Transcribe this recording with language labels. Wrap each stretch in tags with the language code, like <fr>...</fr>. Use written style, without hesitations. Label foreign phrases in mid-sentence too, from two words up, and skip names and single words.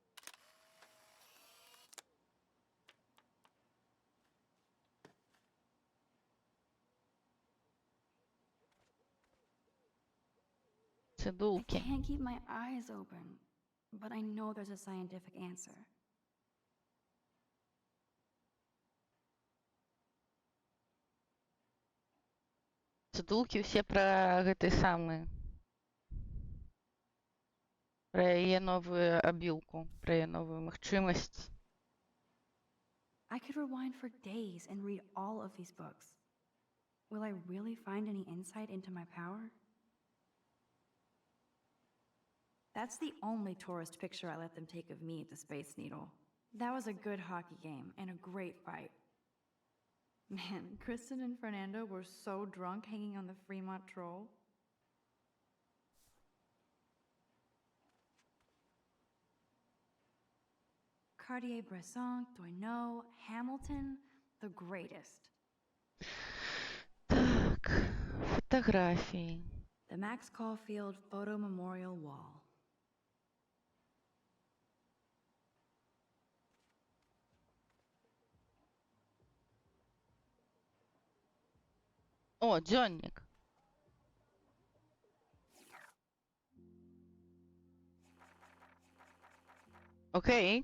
<en>I</en> <be>Цидулки.</be> <en>can't keep my eyes open, but I know there's a scientific answer.</en> <be>Цидулки ўсе пра гэты самы. Пра яе новую абілку, пра яе новую магчымасць.</be> <en>I could rewind for days and read all of these books. Will I really find any insight into my power? That's the only tourist picture I let them take of me at the Space Needle. That was a good hockey game and a great fight. Man, Kristen and Fernando were so drunk hanging on the Fremont Troll. Cartier-Bresson, Doisneau, Hamilton, the greatest.</en> <be>Так, фотографії.</be> <en>The Max Caulfield Photo Memorial Wall.</en> <be>О, дзённік. Окей.</be>